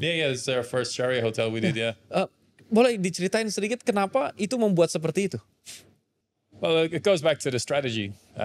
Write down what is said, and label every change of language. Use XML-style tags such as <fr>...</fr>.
<en>Yeah, it's our first Syariah hotel we did, yeah.</en> <id>Boleh diceritain sedikit kenapa itu membuat seperti itu?</id> <en>Well, it goes back to the strategy.</en>